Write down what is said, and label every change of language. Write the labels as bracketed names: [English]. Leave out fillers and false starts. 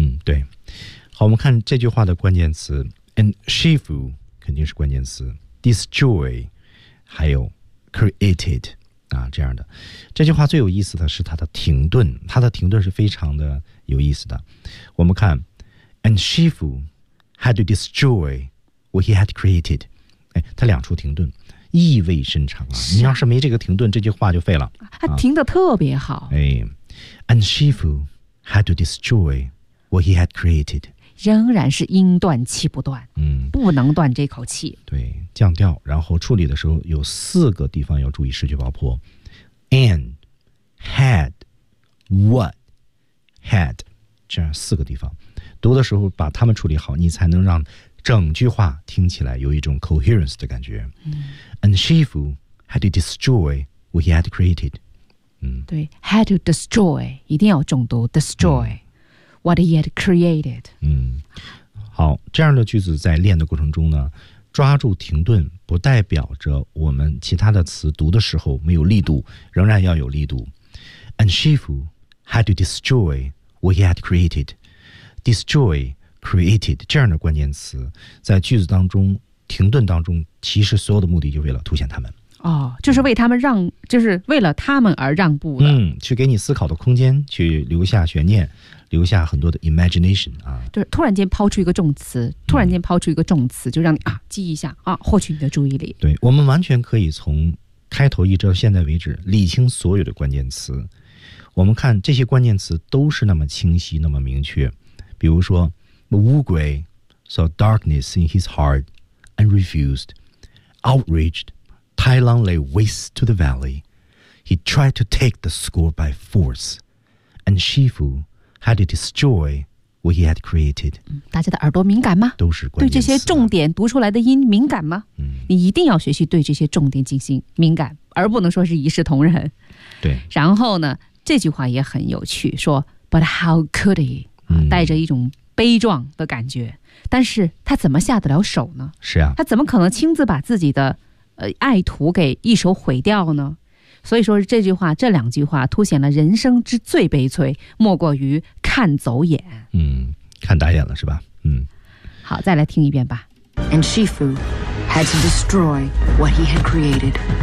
[Chinese] 对。好，我们看这句话的关键词 and Shifu肯定是关键词 destroy 还有 created 啊，这样的这句话最有意思的是它的停顿，它的停顿是非常的有意思的。我们看 [English] and Shifu had to destroy what he had created， [Chinese] 它两处停顿意味深长啊！你要是没这个停顿，这句话就废了，它停得特别好。 [English] and Shifu had to destroy what he had created， [Chinese] 仍然是音断气不断，不能断这口气。对，降调，然后处理的时候有四个地方要注意失去爆破 ， [English] and had what had [Chinese] 这样四个地方，读的时候把它们处理好，你才能让整句话听起来有一种 coherence 的感觉。 [English] And Shifu had to destroy what he had created。 [Chinese] 对 ， [English] had to destroy [Chinese] 一定要重读 destroy。 [English] What he had created。 [Chinese] 好，这样的句子在练的过程中呢，抓住停顿不代表着我们其他的词读的时候没有力度，仍然要有力度。 [English] And Shifu had to destroy what he had created. [Chinese] Destroy, created 这样的关键词在句子当中停顿当中，其实所有的目的就为了凸显他们。哦，就是为他们让，就是为了他们而让步的。去给你思考的空间，去留下悬念。留下很多的 imagination 啊，就是突然间抛出一个重词，突然间抛出一个重词，就让你啊记一下啊，获取你的注意力。对，我们完全可以从开头一直到现在为止理清所有的关键词。我们看这些关键词都是那么清晰，那么明确。 [English] 比如说，乌龟 saw darkness in his heart and refused. Outraged, Tai Lung lay waste to the valley. He tried to take the score by force, and Shifu. Had to destroy what he had created. [Chinese] 大家的耳朵敏感吗？都是关键词。对这些重点读出来的音敏感吗？你一定要学习对这些重点进行敏感，而不能说是一视同仁。对。然后呢，这句话也很有趣，说 [English] But how could he？ [Chinese] 带着一种悲壮的感觉，但是他怎么下得了手呢？是啊。他怎么可能亲自把自己的爱徒给一手毁掉呢？所以说这句话，这两句话凸显了人生之最悲催，莫过于看走眼。嗯，看打眼了是吧？嗯。好，再来听一遍吧。 [English] And Shifu had to destroy what he had created.